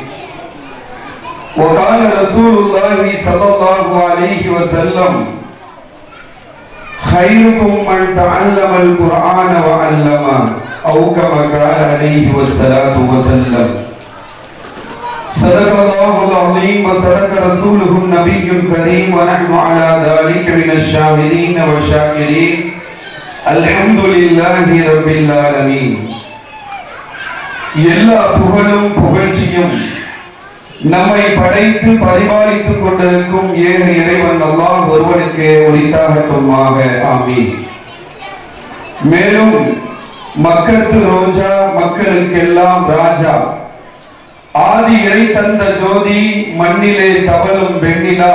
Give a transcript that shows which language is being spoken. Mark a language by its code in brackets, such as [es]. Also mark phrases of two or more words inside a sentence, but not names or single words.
[ar] وقال رسول الله صلى الله عليه وسلم خيركم من تعلم القرآن وعلمه أو كما قال عليه الصلاة والسلام صدق الله العظيم وصدق رسوله النبي الكريم ونحن على ذلك من الشاهدين والشاكرين الحمد لله رب العالمين. [ta] எல்லா புகழும் புகழ்ச்சியும் நம்மை படைத்து பரிபாலித்துக் கொண்டிருக்கும் ஏக இறைவன் அல்லாஹ் ஒருவனுக்கு உரித்தாகட்டுமாக. ஆமீன். மேலும் மக்களுக்கு ரோஜா மக்களுக்கெல்லாம் ராஜா ஆதி இறை தந்த ஜோதி மண்ணிலே தவழும் வெண்ணிலா